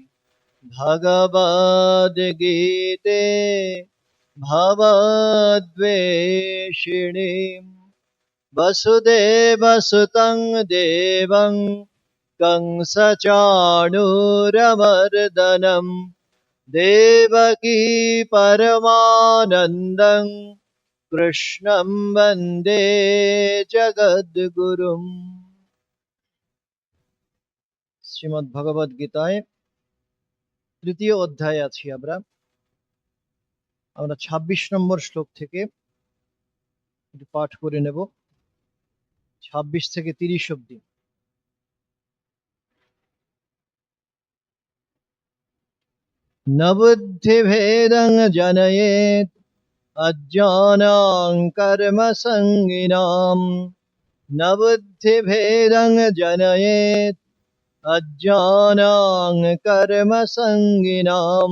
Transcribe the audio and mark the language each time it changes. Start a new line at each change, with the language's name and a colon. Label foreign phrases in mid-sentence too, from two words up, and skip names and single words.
Sanskrit: भगवद्गीते भवद्वेषिणीम् वसुदेवसुतं देवं कंसचाणूरमर्दनं देवकी परमानन्दं कृष्णं वन्दे जगद्गुरुम्।
Bangla: শ্রীমদ্ ভগবদ গীতায় তৃতীয় অধ্যায়ে আছি আমরা ২৬ নম্বর শ্লোক থেকে পাঠ করে নেব, ২৬ থেকে ৩০ অবধি।
Sanskrit: न बुद्धिभेदं जनयेत् अज्ञानां कर्मसङ्गिनां न बुद्धिभेदं जनयेत् अज्ञानां कर्मसङ्गिनां